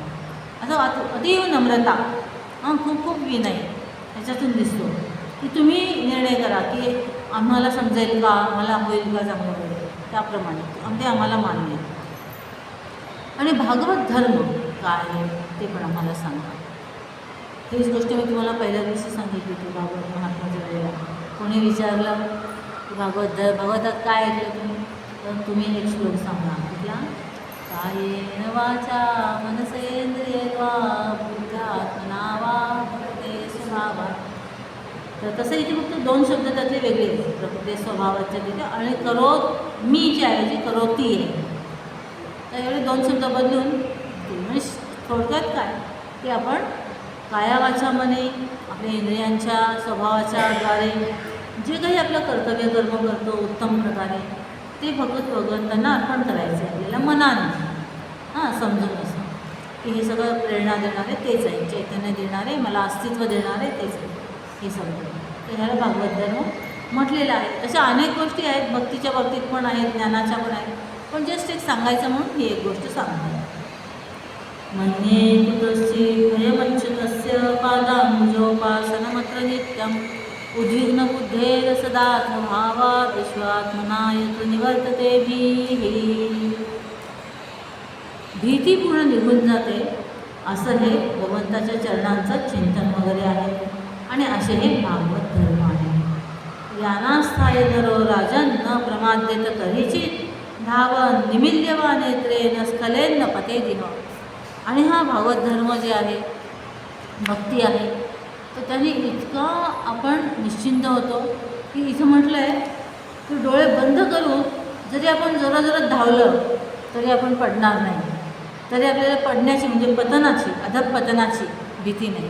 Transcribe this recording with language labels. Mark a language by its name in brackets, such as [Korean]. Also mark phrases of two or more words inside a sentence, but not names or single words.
[Marathi] असं अतीव नम्रता, खूप खूप विनय ह्याच्यातून दिसतो की तुम्ही निर्णय करा की आम्हाला समजेल का, मला होईल का चांगलं होईल, त्याप्रमाणे ते आम्हाला मान्य आहे. आणि भागवत धर्म काय आहे ते पण आम्हाला सांगा. हीच गोष्ट मी तुम्हाला पहिल्या दिवशी सांगितली होती भागवत महात्म्याच्या वेळेला. कोणी विचारलं की भागवतात काय ऐकलं तुम्ही, तर तुम्ही एक श्लोक सांगा. कुठला? [Sanskrit] कायेन वाचा मनसेंद्रियर्वा बुद्ध्यात्मना वा प्रकृते स्वभावात्. [Marathi] तर तसं इथे फक्त 2 शब्द त्यातले वेगळे आहेत, प्रकृते स्वभावाच्या तिथे, आणि मीच्या ऐवजी करोती आहे. तर एवढे 2 शब्द बदलून म्हणजे थोडक्यात काय की आपण कायावाचा मने आपल्या इंद्रियांच्या स्वभावाच्या द्वारे जे काही आपलं कर्तव्य कर्म करतो उत्तम प्रकारे, ते भगवंतांना अर्पण करायचं आहे आपल्याला मनाने. समजून असं की हे सगळं प्रेरणा देणारे तेच आहे, चैतन्य देणारे, मला अस्तित्व देणारे तेच आहे, हे समजून. तर ह्याला भागवत धर्म म्हटलेलं आहे. तशा अनेक गोष्टी आहेत, भक्तीच्या बाबतीत पण आहेत, ज्ञानाच्या पण आहेत, पण जस्ट एक सांगायचं म्हणून ही एक गोष्ट सांगते. [Sanskrit] मन्ये कुतश्चित् भयमच्युतस्य पादाम्बुजोपासनमत्र नित्यम् उद्विग्न पूर्णबुद्धेर सदात्मभावात् विश्वात्मनायत निवर्तते भीः. [Marathi] भीती पूर्ण निघून जाते असं हे भगवंताच्या चरणांचं चिंतन वगैरे आहे. आणि असे हे भागवत धर्म आहे. [Sanskrit] यानास्थाय धरो राजन न प्रमाद्यत कधीचित धावन निमिल्यवा नेत्रे न स्खलेन पते दिह. [Marathi] आणि हा भागवत धर्म जे आहे, भक्ती आहे, तर त्याने इतका आपण निश्चिंत होतो की इथं म्हटलं आहे की डोळे बंद करून जरी आपण जोराजोरात धावलं तरी आपण पडणार नाही. तरी आपल्याला पडण्याची म्हणजे पतनाची, अधःपतनाची भीती नाही.